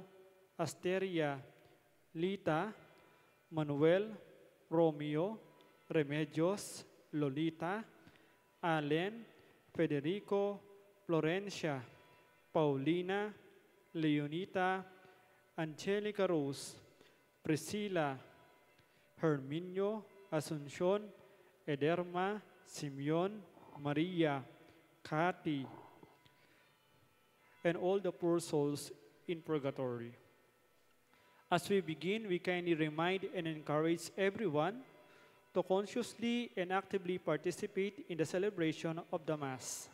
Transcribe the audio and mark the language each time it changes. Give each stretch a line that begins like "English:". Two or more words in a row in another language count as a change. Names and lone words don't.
English: Asteria, Lita, Manuel, Romeo, Remedios, Lolita, Allen, Federico, Florencia, Paulina, Leonita, Angelica Rose, Priscilla, Herminio, Asuncion, Ederma, Simeon, Maria, Cathy, and all the poor souls in purgatory. As we begin, we kindly remind and encourage everyone to consciously and actively participate in the celebration of the Mass.